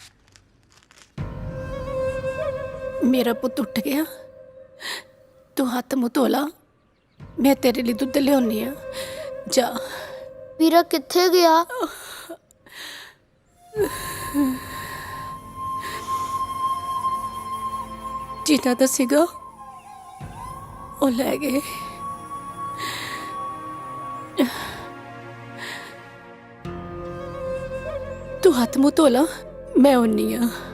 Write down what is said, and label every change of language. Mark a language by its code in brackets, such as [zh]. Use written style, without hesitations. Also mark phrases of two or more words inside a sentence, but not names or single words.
[pa] ਮੇਰਾ ਪੁੱਤ ਉੱਠ ਗਿਆ, ਤੂੰ ਹੱਥ ਮੂੰਹ ਧੋ ਲਾ, ਮੈਂ ਤੇਰੇ ਲਈ ਦੁੱਧ ਲਿਆਨੀ ਆਂ। जा। ਵੀਰਾ ਕਿੱਥੇ ਗਿਆ? ਜੀਤਾ ਤੋ ਸੀਗਾ ਵੋ ਲੈ ਗਏ। ਤੂੰ ਹੱਥ ਮੂੰਹ ਧੋ ਲਾ, ਮੈਂ ਉਣੀ ਆਂ।